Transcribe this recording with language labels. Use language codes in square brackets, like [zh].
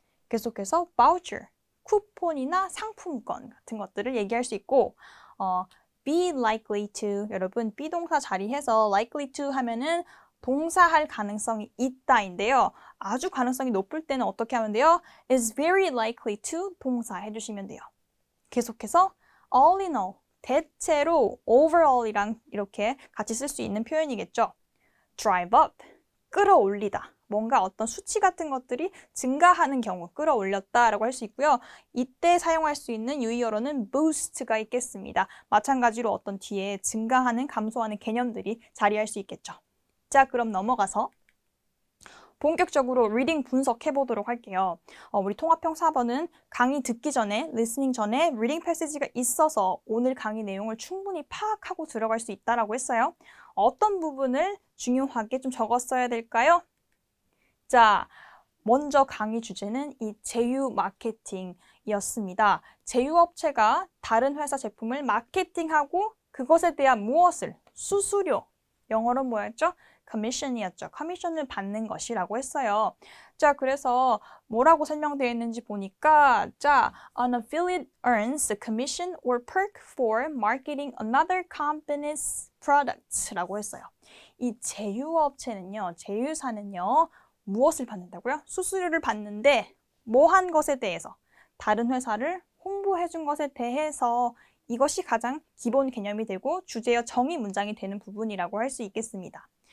[ko] 계속해서 voucher, 쿠폰이나 상품권 같은 것들을 얘기할 수 있고 [en] be likely to. [ko] 여러분, be 동사 자리해서 likely to 하면은 동사할 가능성이 있다인데요. 아주 가능성이 높을 때는 어떻게 하면 돼요? [en] is very likely to [ko] 동사 해주시면 돼요. 계속해서 all in all, 대체로 overall이랑 이렇게 같이 쓸 수 있는 표현이겠죠. [en] drive up, 끌어올리다. [ko] 뭔가 어떤 수치 같은 것들이 증가하는 경우, 끌어올렸다라고 할 수 있고요. 이때 사용할 수 있는 유의어로는 boost가 있겠습니다. 마찬가지로 어떤 뒤에 증가하는, 감소하는 개념들이 자리할 수 있겠죠. 자, 그럼 넘어가서 본격적으로 리딩 분석해 보도록 할게요. 우리 통합형 4번은 강의 듣기 전에, 리스닝 전에 리딩 패시지가 있어서 오늘 강의 내용을 충분히 파악하고 들어갈 수 있다라고 했어요. 어떤 부분을 중요하게 좀 적었어야 될까요? 자, 먼저 강의 주제는 이 제휴 마케팅이었습니다. 제휴업체가 다른 회사 제품을 마케팅하고 그것에 대한 무엇을? 수수료. 영어로 뭐였죠? 커미션이었죠. 커미션을 받는 것이라고 했어요. 자, 그래서 뭐라고 설명되어 있는지 보니까 자, [en] an affiliate earns a commission or perk for marketing another company's products [ko] 라고 했어요. 이 제휴업체는요, 제휴사는요, 무엇을 받는다고요? 수수료를 받는데 뭐 한 것에 대해서, 다른 회사를 홍보해 준 것에 대해서 이것이 가장 기본 개념이 되고 주제어 정의 문장이 되는 부분이라고 할 수 있겠습니다.